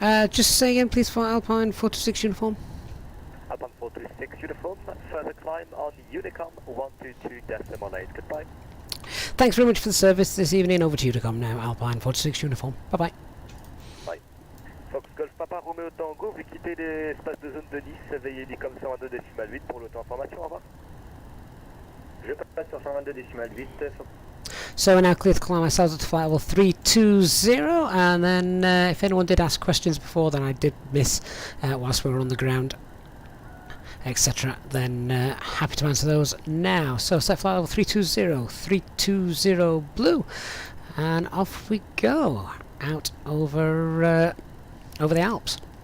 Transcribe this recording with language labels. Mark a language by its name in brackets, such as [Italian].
[English] Just say again please for Alpine 426 uniform. Alpine 426 uniform, further climb on Unicom 122.8, goodbye. Thanks very much for the service this evening. Over to Unicom now, Alpine 426 uniform. Bye bye. Bye. [French] Fox Golf Papa Romeo Tango, vous quittez l'espace de zone de Nice, veuillez Unicom 122.8 pour l'auto-information, au revoir. Je passe sur 122.8. [English] So we're now clear to climb ourselves up to flight level 320, and then if anyone did ask questions before, then I did miss whilst we were on the ground, etc., then happy to answer those now. So set flight level 320, 320 blue, and off we go out over the Alps.